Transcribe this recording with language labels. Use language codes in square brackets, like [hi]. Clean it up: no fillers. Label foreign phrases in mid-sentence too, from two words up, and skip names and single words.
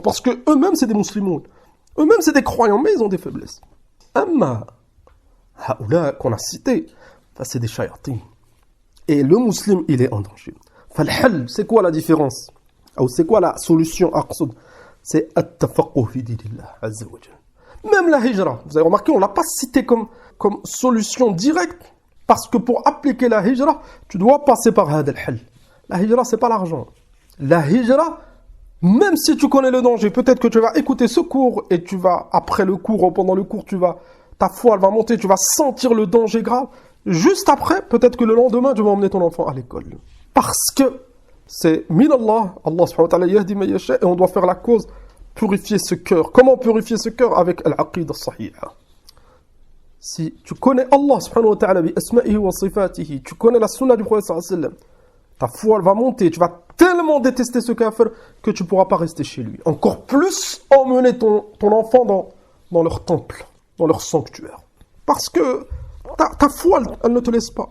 [fr] Parce que eux-mêmes, c'est des musulmans. Eux-mêmes, c'est des croyants, mais ils ont des faiblesses. [ar] أما هؤلاء [fr] qu'on a cité, c'est des shayatin. Et le musulman, il est en danger. Falhal, c'est quoi la différence? Ou c'est quoi la solution aqsoud? C'est [ar] التفقه في دين الله عز وجل. [fr] Même la hijra, vous avez remarqué, on l'a pas cité comme solution directe, parce que pour appliquer la hijra, tu dois passer par [ar] هذا الحل. [fr] La hijra, c'est pas l'argent. La hijra, même si tu connais le danger, peut-être que tu vas écouter ce cours et tu vas, après le cours ou pendant le cours, ta foi elle va monter, tu vas sentir le danger grave. Juste après, peut-être que le lendemain, tu vas emmener ton enfant à l'école. Parce que c'est [ar] من الله الله سبحانه وتعالى يهدي ما يشاء, [fr] et on doit faire la cause, purifier ce cœur. Comment purifier ce cœur? [ar] Avec العقيدة الصحيحة. [fr] Si tu connais [ar] الله سبحانه وتعالى بأسمائه وصفاته, [fr] tu connais la sunna du prophète [ar] صلى الله عليه وسلم, [fr] ta foi elle va monter, tu vas tellement détester ce kafir que tu ne pourras pas rester chez lui. Encore plus emmener ton enfant dans leur temple, dans leur sanctuaire. Parce que ta foi, elle ne te laisse pas.